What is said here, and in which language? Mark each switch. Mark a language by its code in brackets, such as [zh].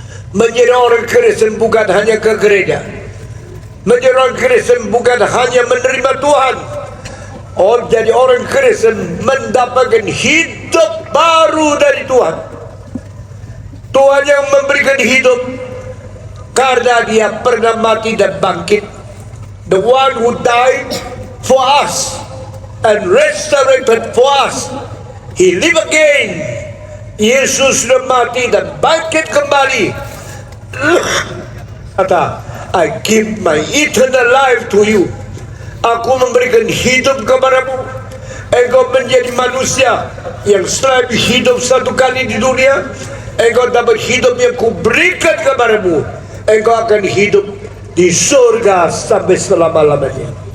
[id] Menjadi orang Kristen bukan hanya ke gereja. Menjadi orang Kristen bukan hanya menerima Tuhan. Jadi orang Kristen mendapatkan hidup baru dari Tuhan. Tuhan yang memberikan hidup karena dia pernah mati dan bangkit. [en] The one who died for us and resurrected for us. He live again. [id] Yesus sudah mati dan bangkit kembali. [en] Kata, "I give my eternal life to you." [id] Aku memberikan hidup kepadamu. Engkau menjadi manusia yang setelah hidup satu kali di dunia, engkau dapat hidup yang kuberikan kepadamu. Engkau akan hidup di surga sampai selama-lamanya.